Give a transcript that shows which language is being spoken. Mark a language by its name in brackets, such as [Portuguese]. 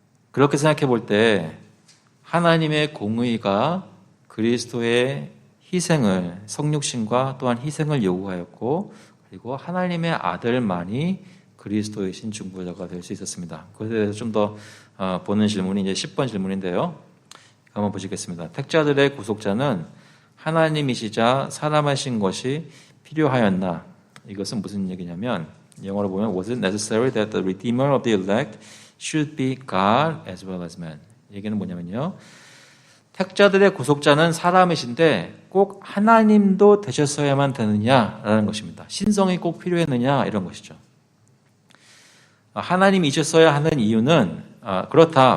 [Korean] 그렇게 생각해 볼 때 하나님의 공의가 그리스도의 희생을 성육신과 또한 희생을 요구하였고 그리고 하나님의 아들만이 그리스도이신 중보자가 될 수 있었습니다. 그것에 대해서 좀 더 보는 질문이 이제 10번 질문인데요. 한번 보시겠습니다. 택자들의 구속자는 하나님이시자 사람하신 것이 필요하였나? 이것은 무슨 얘기냐면 영어로 보면 [English] Was it necessary that the redeemer of the elect should be God as well as man? [Korean] 얘기는 뭐냐면요. 택자들의 구속자는 사람이신데 꼭 하나님도 되셨어야만 되느냐라는 것입니다. 신성이 꼭 필요했느냐 이런 것이죠. 하나님이셨어야 하는 이유는 그렇다.